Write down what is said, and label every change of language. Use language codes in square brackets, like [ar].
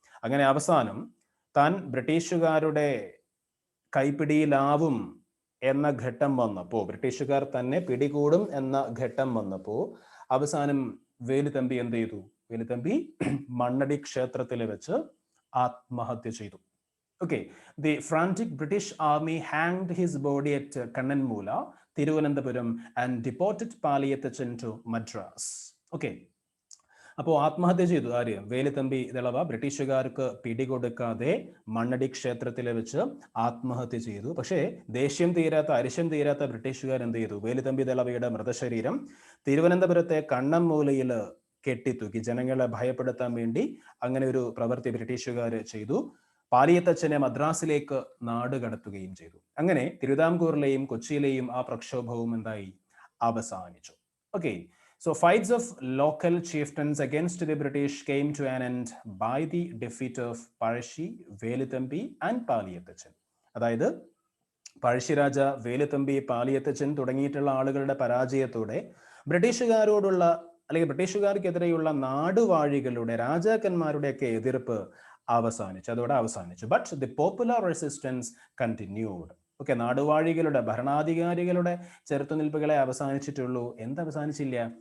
[ml] അങ്ങനെ അവസാനം താൻ ബ്രിട്ടീഷുകാരുടെ കൈപ്പിടിയിലാവും എന്ന ഘട്ടം വന്നപ്പോൾ, ബ്രിട്ടീഷുകാർ തന്നെ പിടികൂടും എന്ന ഘട്ടം വന്നപ്പോൾ അവസാനം വേലുതമ്പി എന്ത് ചെയ്തു? വേലുതമ്പി മണ്ണടി ക്ഷേത്രത്തിൽ വെച്ച് ആത്മഹത്യ ചെയ്തു. [en] Okay, the frantic British army hanged his body at Kannanmoola, Thiruvananthapuram, and deported Paliyathachen to Madras. [ml] Okay. അപ്പോൾ ആത്മഹത്യ ചെയ്തു ആര്? വേലുതമ്പി ദളവ ബ്രിട്ടീഷുകാർക്ക് പിടികൊടുക്കാതെ മണ്ണടി ക്ഷേത്രത്തിൽ വെച്ച് ആത്മഹത്യ ചെയ്തു. പക്ഷേ ദേഷ്യം തീരാത്ത, അരിശം തീരാത്ത ബ്രിട്ടീഷുകാർ എന്ത് ചെയ്തു? വേലുതമ്പി ദളവയുടെ മൃതശരീരം തിരുവനന്തപുരത്തെ കണ്ണമ്മൂലയിൽ കെട്ടിത്തൂക്കി, ജനങ്ങളെ ഭയപ്പെടുത്താൻ വേണ്ടി അങ്ങനെ ഒരു പ്രവൃത്തി ബ്രിട്ടീഷുകാർ ചെയ്തു. പാലിയത്തച്ഛനെ മദ്രാസിലേക്ക് നാട് കടത്തുകയും ചെയ്തു. അങ്ങനെ തിരുവിതാംകൂറിലെയും കൊച്ചിയിലെയും ആ പ്രക്ഷോഭവും എന്തായി? അവസാനിച്ചു. [en] Okay, so fights of local chieftains against the British came to an end by the defeat of Pazhassi, Veluthampi and Paliyathachan. [ml] അതായത് പഴശ്ശിരാജ, വേലുതമ്പി, പാലിയത്തച്ഛൻ തുടങ്ങിയിട്ടുള്ള ആളുകളുടെ പരാജയത്തോടെ ബ്രിട്ടീഷുകാരോടുള്ള അല്ലെങ്കിൽ ബ്രിട്ടീഷുകാർക്കെതിരെയുള്ള നാടുവാഴികളുടെ, രാജാക്കന്മാരുടെയൊക്കെ എതിർപ്പ് അവസാനിച്ചു, അതോടെ അവസാനിച്ചു. [en] But the popular resistance continued. [ml] Okay, നാടുവാഴികളുടെ, ഭരണാധികാരികളുടെ ചെറുത്തുനിൽപ്പുകളെ അവസാനിച്ചിട്ടുള്ളൂ. അവസാനിച്ചില്ല?